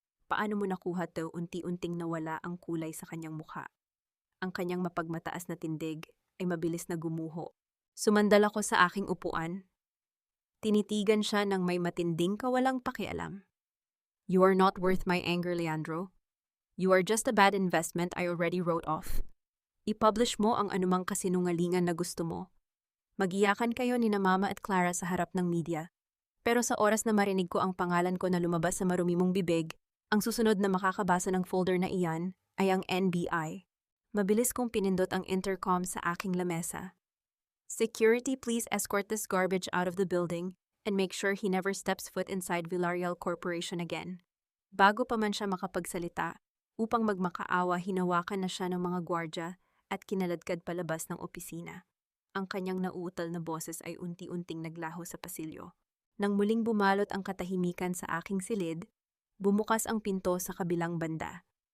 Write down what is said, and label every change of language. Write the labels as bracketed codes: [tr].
[tl] Paano mo nakuha 'to? Unti-unting nawala ang kulay sa kanyang mukha. Ang kanyang mapagmataas na tindig ay mabilis na gumuho. Sumandal ako sa aking upuan. Tinitigan siya ng may matinding kawalang pakialam. [en] You are not worth my anger, Leandro. You are just a bad investment I already wrote off. [tl] I-publish mo ang anumang kasinungalingan na gusto mo. Magiyakan kayo ni na Mama at Clara sa harap ng media. Pero sa oras na marinig ko ang pangalan ko na lumabas sa marumi mong bibig, ang susunod na makakabasa ng folder na iyan ay ang NBI. Mabilis kong pinindot ang intercom sa aking lamesa. [en] Security, please escort this garbage out of the building and make sure he never steps foot inside Villarreal Corporation again. [tl] Bago pa man siya makapagsalita, upang magmakaawa hinawakan na siya ng mga gwardya at kinaladkad palabas ng opisina. Ang kanyang nauutal na boses ay unti-unting naglaho sa pasilyo. Nang muling bumalot ang katahimikan sa aking silid, bumukas ang pinto sa kabilang banda.